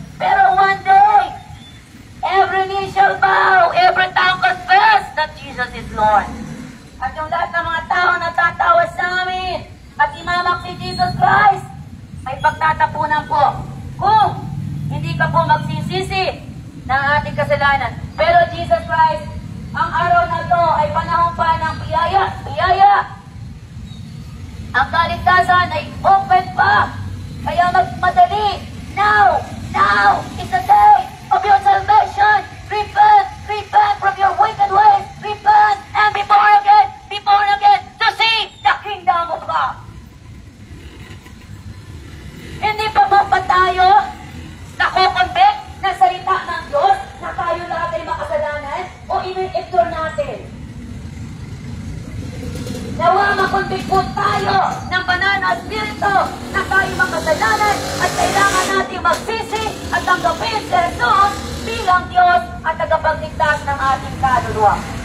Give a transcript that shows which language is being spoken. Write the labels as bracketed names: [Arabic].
[English] Pero one day, every knee shall bow, every tongue confess that Jesus is Lord. [Filipino] At yung lahat ng mga tao na tatawa sa amin at imamak si Jesus Christ, may pagtatapunan po kung hindi ka po magsisisi ng ating kasalanan. Pero Jesus Christ, ang araw na to ay panahon pa ng biyaya. Ang kaligtasan ay open pa. Kaya magmadali. [English] Now is the day of your salvation. Repent from your wicked ways. Repent and be born again to see the kingdom of God. [Filipino] Hindi pa ba tayo nakukonvict na salita ng Diyos na tayo lahat ay makasalanan o in-ignore natin? Nawa makonvict po tayo ng banal na espiritu na tayo makasalanan at kailangan natin magsisi at tanggapin si Jesus bilang Diyos at tagapagligtas ng ating kaluluwa.